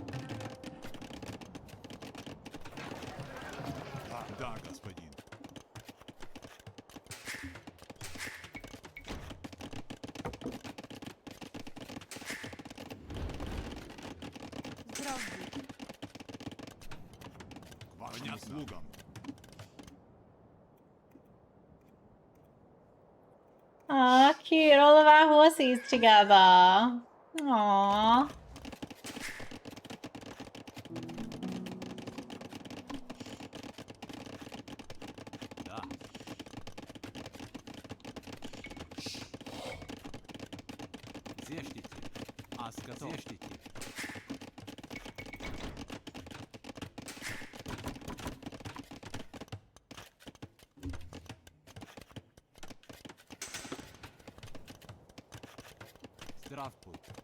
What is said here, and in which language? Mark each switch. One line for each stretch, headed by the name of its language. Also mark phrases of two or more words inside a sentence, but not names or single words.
Russian: Да, господин. Здрав будь. К вашим услугам.
English: Aw, cute. All of our horsies together. Aww.
Russian: Да. Зештите. Ас готов. Зештите. Здрав будь.